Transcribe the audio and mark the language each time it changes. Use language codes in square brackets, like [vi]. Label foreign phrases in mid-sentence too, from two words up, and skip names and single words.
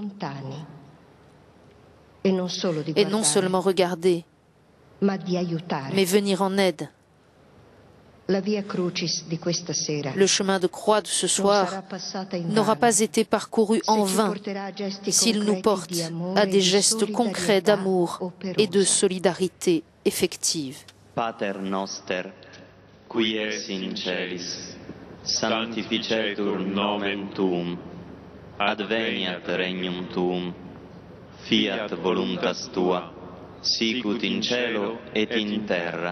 [fr] Et non seulement regarder, mais venir en aide. Le chemin de croix de ce soir n'aura pas été parcouru en vain s'il nous porte à des gestes concrets d'amour et de solidarité effective. [la] Pater noster, qui es in celis, sanctificetur nomen tuum, adveniat regnum tuum, fiat voluntas tua, sicut in cielo et in terra.